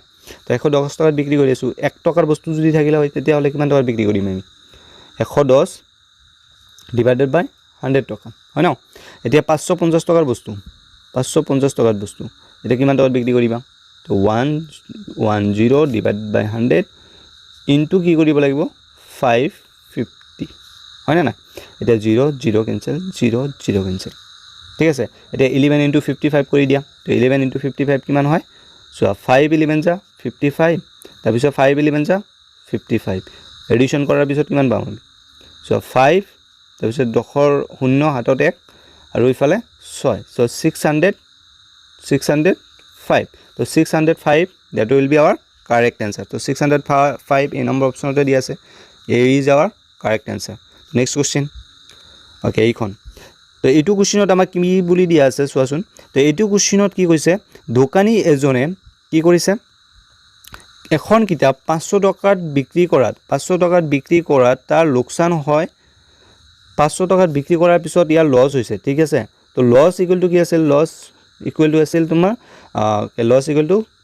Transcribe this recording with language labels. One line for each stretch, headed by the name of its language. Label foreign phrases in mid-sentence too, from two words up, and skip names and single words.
Assamese: তো 110 টকাত বিক্ৰী কৰি আছো 1 টকাৰ বস্তু যদি থাকিলে হয় তেতিয়া হলে কিমান টকাত বিক্ৰী কৰিম আমি 110
English: divided by
Assamese: 100 টকা হয় না এতিয়া 550 টকাৰ বস্তু 550 টকাৰ বস্তু এটা কিমান টকাত বিক্ৰী কৰিবা তো 110
English: divided by
Assamese: 100 into কি কৰিব লাগিব 550 হয় না এটা 0 0 ক্যান্সেল 0 0 ক্যান্সেল ঠিক আছে এটা 11 into 55 কৰি দিয়া তো 11 into 55 কিমান হয় সো 5 11 যা 55 তাৰ পিছত 5 11 যা 55 এডিশন কৰাৰ পিছত কিমান পাম আমি সো 5 তাৰ পিছত 0 হাতত 1 আৰু ইফালে 6 সো 605 তো 605
English: that will be our correct answer
Assamese: তো 605 এই নম্বৰ অপচনতে দি আছে
English: a is our correct answer next question okay
Assamese: এইখন তো এইটো কোশ্চেনত আমাক কি বুলি দিয়া আছে চোৱাচোন তো এইটো কোশ্চেনত কি কৈছে দোকানী এজনে কি কৰিছে এখন কিতাপ 500 টকাত বিক্ৰী কৰাত তাৰ লোকসান হয় 500 টকাত বিক্ৰী কৰাৰ পিছত ইয়াৰ লস হৈছে ঠিক আছে তো
English: loss equal to
Assamese: কি আছিল
English: loss equal to
Assamese: আছিল তোমাৰ
English: loss equal to